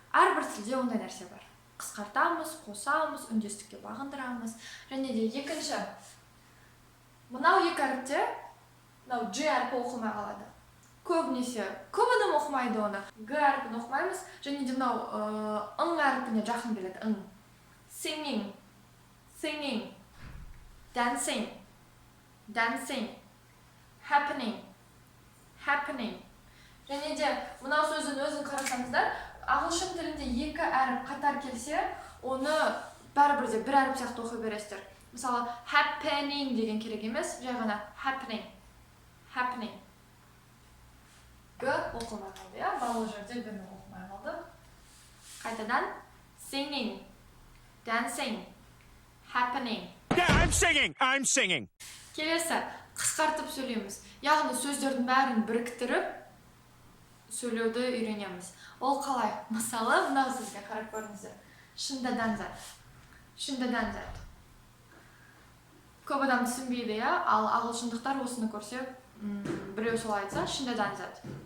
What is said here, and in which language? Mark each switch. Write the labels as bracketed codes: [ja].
[kk] Әрбір тілде ондай нәрсе бар. Қысқартамыз, қосамыз, үндестікке бағындырамыз. Және де екінші, мынау екі әріпте, мынау G әрпі оқылмай қалады. Көбінесе, көп адам оқымайды оны. Г әрпін оқымаймыз, және де мынау ың әрпіне жақын келеді. Ың. [en] Singing, singing, dancing, dancing, happening, happening. [kk] Және де мынау сөздің өзін қарасаңыздар, ағылшын тілінде екі әріп қатар келсе, оны бәрібірде бір әріп сияқты оқи бересіздер. Мысалы, happening деген керек емес, жай ғана [en] happening, happening. [kk] Г оқылмай қалды, барлық жерде Г оқылмай қалды. Қайтадан [en] singing, dancing, happening. Yeah, I'm singing. [kk] Келесі, қысқартып сөйлейміз. Яғни сөздердің бәрін біріктіріп сөйлеуді үйренеміз. Ол қалай? Мысалы, мынау сөзге қарап көріңіздер. [en] Шындадан зат. Шындадан зат. [kk] Көп адам түсінбейді, ал ағылшындықтар осыны көрсе, біреу солай айтса, [en] шындадан зат.